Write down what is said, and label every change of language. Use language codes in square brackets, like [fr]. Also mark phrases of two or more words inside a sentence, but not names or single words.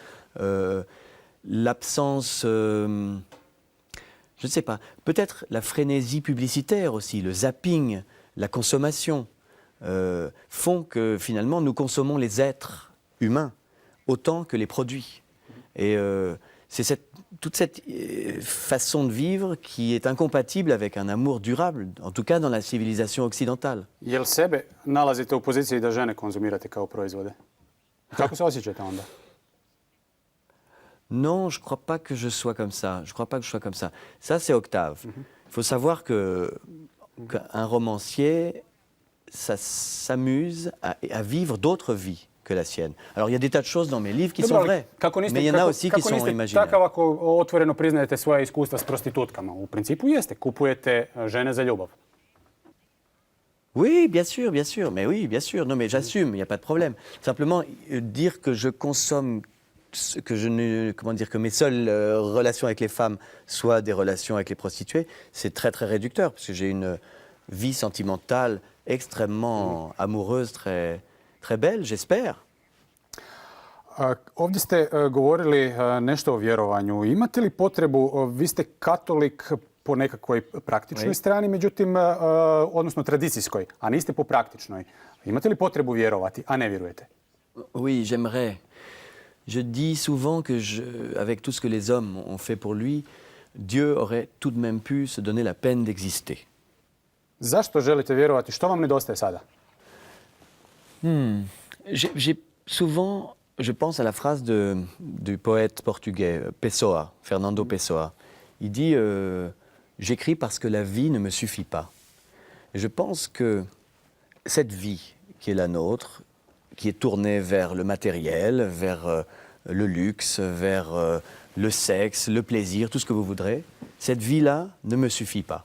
[fr] L'absence, je ne sais pas, peut-être la frénésie publicitaire aussi, le zapping, la consommation, font que finalement nous consommons les êtres humains autant que les produits. Et c'est toute cette façon de vivre qui est incompatible avec un amour durable, en tout cas dans la civilisation occidentale. [hr] Jel sebe nalazite u poziciji da žene konzumirate kao proizvode? Kako se osjećate onda? [fr] Non, je ne crois pas que je sois comme ça. Ça, c'est Octave. Il faut savoir qu'un romancier, ça s'amuse à vivre d'autres vies que la sienne. Alors, il y a des tas de choses dans mes livres qui sont vraies, mais il y en a aussi qui sont imaginaires. [hr] Takav ako otvoreno priznajete svoje iskustva s prostitutkama? U principu jeste, kupujete žene za ljubav. [fr] Oui, bien sûr. Mais oui, bien sûr. Non, mais j'assume, il n'y a pas de problème. Simplement, dire que je consomme, que mes seules relations avec les femmes soient des relations avec les prostituées, c'est très, très réducteur, parce que j'ai une vie sentimentale extrêmement amoureuse, très, très belle, j'espère. [hr] Ovdje ste govorili nešto o vjerovanju. Imate li potrebu, vi ste katolik po nekakvoj praktičnoj strani, međutim, odnosno tradicijskoj, a niste po praktičnoj. Imate li potrebu vjerovati, a ne vjerujete? [fr] Oui, j'aimerais. Je dis souvent que avec tout ce que les hommes ont fait pour lui, Dieu aurait tout de même pu se donner la peine d'exister. [hr] Zašto želite vjerovati? Što vam nedostaje sada? [fr] Souvent, je pense à la phrase du poète portugais Pessoa, Fernando Pessoa. Il dit j'écris parce que la vie ne me suffit pas. Et je pense que cette vie qui est la nôtre, qui est tournée vers le matériel, vers le luxe, vers le sexe, le plaisir, tout ce que vous voudrez, cette vie-là ne me suffit pas.